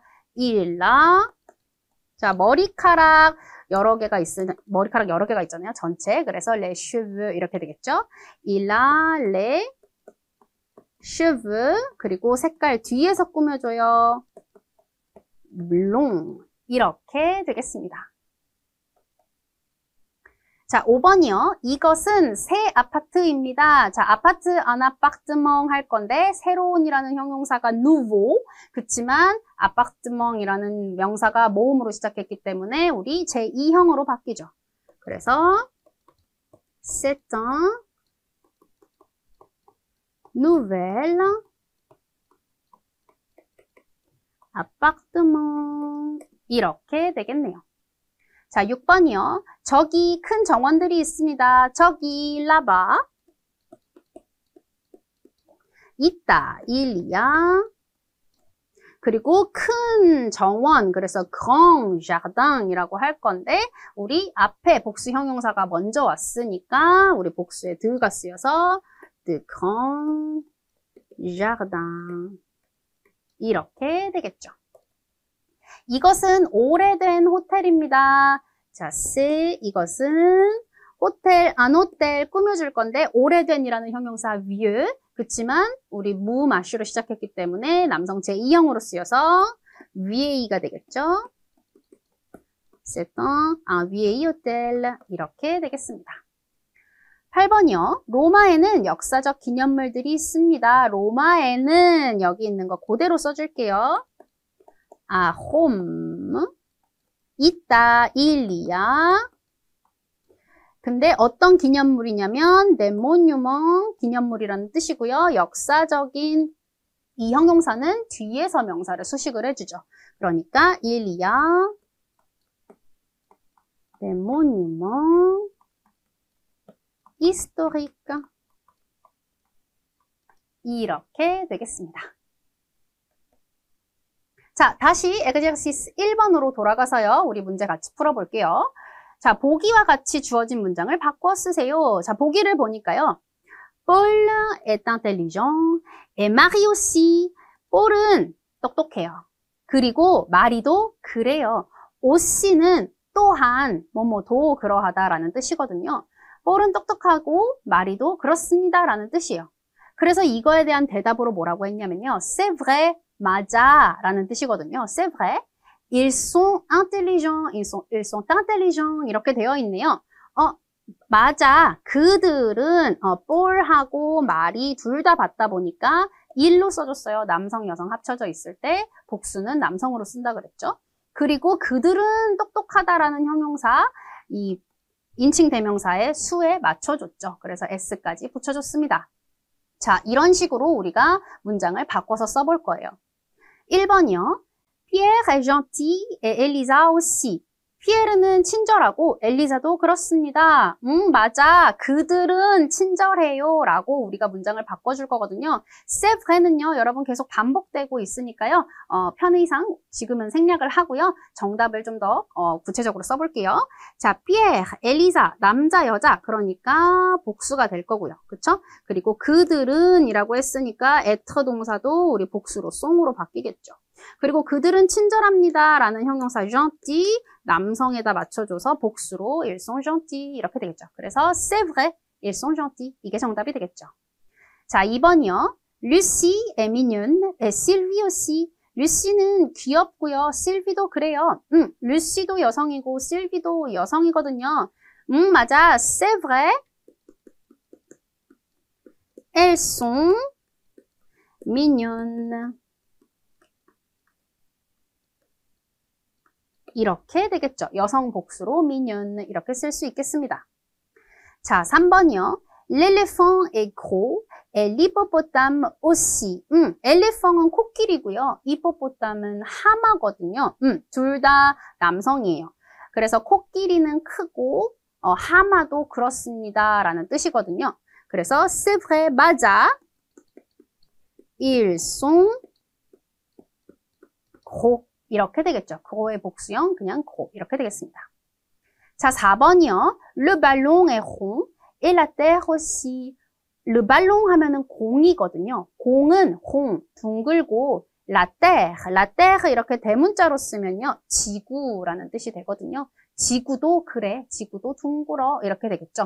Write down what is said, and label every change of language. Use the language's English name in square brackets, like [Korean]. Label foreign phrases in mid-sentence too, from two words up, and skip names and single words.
[French] il a [Korean] 자, 머리카락 여러 개가 있잖아요. 전체. 그래서 [French] les cheveux [Korean] 이렇게 되겠죠. [French] il a les cheveux [Korean] 그리고 색깔 뒤에서 꾸며줘요. blond 이렇게 되겠습니다. 자, 5번이요. 이것은 새 아파트입니다. 자, 아파트 [French] un appartement [Korean] 할 건데 새로운이라는 형용사가 nouveau 그치만 appartement이라는 명사가 모음으로 시작했기 때문에 우리 제2형으로 바뀌죠. [French] 그래서 c'est un nouvel appartement [Korean] 이렇게 되겠네요. 자, 6번이요. 저기 큰 정원들이 있습니다. 저기 là-bas 있다. [French] il y a [Korean] 그리고 큰 정원 그래서 [French] grand jardin [Korean] 이라고 할 건데 우리 앞에 복수 형용사가 먼저 왔으니까 우리 복수에 드가 쓰여서 [French] de grand jardin [Korean] 이렇게 되겠죠. 이것은 오래된 호텔입니다. 자, 이것은 호텔, 안 호텔 꾸며줄 건데 오래된이라는 형용사 vieux 그치만 우리 무마슈로 시작했기 때문에 남성 제2형으로 쓰여서 vieil가 되겠죠. [French] C'est un vieil hôtel [Korean] 이렇게 되겠습니다. 8번이요. 로마에는 역사적 기념물들이 있습니다. 로마에는 여기 있는 거 그대로 써줄게요. 아, Rome 있다, [French] il y a [Korean] 근데 어떤 기념물이냐면 [French] des monuments [Korean] 기념물이라는 뜻이고요. 역사적인 이 형용사는 뒤에서 명사를 수식을 해주죠. [French] 그러니까 il y a des monuments historiques [Korean] 이렇게 되겠습니다. 자, 다시 exercice 1번으로 돌아가서요. 우리 문제 같이 풀어볼게요. 자, 보기와 같이 주어진 문장을 바꿔 쓰세요. 자, 보기를 보니까요. [French] Paul est intelligent et Marie aussi. [Korean] Paul은 똑똑해요. 그리고 마리도 그래요. aussi는 또한 뭐뭐도 그러하다라는 뜻이거든요. Paul은 똑똑하고 마리도 그렇습니다라는 뜻이에요. 그래서 이거에 대한 대답으로 뭐라고 했냐면요. [French] C'est vrai, [Korean] 맞아 라는 뜻이거든요. [French] C'est vrai. Ils sont intelligents, ils sont intelligents [Korean] 이렇게 되어 있네요. 맞아. 그들은 볼하고 말이 둘 다 받다 보니까 일로 써줬어요. 남성, 여성 합쳐져 있을 때 복수는 남성으로 쓴다 그랬죠. 그리고 그들은 똑똑하다라는 형용사 이 인칭 대명사의 수에 맞춰줬죠. 그래서 s까지 붙여줬습니다. 자, 이런 식으로 우리가 문장을 바꿔서 써볼 거예요. 1번이요. [French] Pierre est gentil et Elisa aussi. [Korean] 피에르는 친절하고 엘리사도 그렇습니다. 맞아. 그들은 친절해요. 라고 우리가 문장을 바꿔줄 거거든요. [French] C'est vra이는요. [Korean] 여러분 계속 반복되고 있으니까요. 편의상 지금은 생략을 하고요. 정답을 좀 더 구체적으로 써볼게요. 자, Pierre, 엘리사, 남자, 여자. 그러니까 복수가 될 거고요. 그쵸? 그리고 그들은 이라고 했으니까 être 동사도 우리 복수로 쏨으로 바뀌겠죠. 그리고 그들은 친절합니다. 라는 형용사 gentil, 남성에다 맞춰줘서 복수로 [French] ils sont gentils [Korean] 이렇게 되겠죠. [French] 그래서 c'est vrai, ils sont gentils. [Korean] 이게 정답이 되겠죠. 자, 2번이요. [French] Lucie est mignonne et Sylvie aussi. [Korean] 루시는 귀엽고요. 실비도 그래요. 루시도 여성이고 실비도 여성이거든요. 맞아. [French] C'est vrai. Elles sont mignonnes. [Korean] 이렇게 되겠죠. 여성 복수로 mignon 이렇게 쓸 수 있겠습니다. 자, 3번이요. [French] L'éléphant est gros et l'hippopotame aussi. [Korean] 엘리펑은 코끼리고요. 히포포탐은 하마거든요. 둘 다 남성이에요. 그래서 코끼리는 크고 하마도 그렇습니다. 라는 뜻이거든요. 그래서 [French] c'est vrai, 맞아. Ils sont gros. [Korean] 이렇게 되겠죠. 그거의 복수형 그냥 고 이렇게 되겠습니다. 자, 4번이요. [French] Le ballon est rond et la terre aussi. Le ballon [Korean] 하면은 공이거든요. 공은 rond, 둥글고 [French] la terre [Korean] 이렇게 대문자로 쓰면요. 지구라는 뜻이 되거든요. 지구도 그래, 지구도 둥글어 이렇게 되겠죠.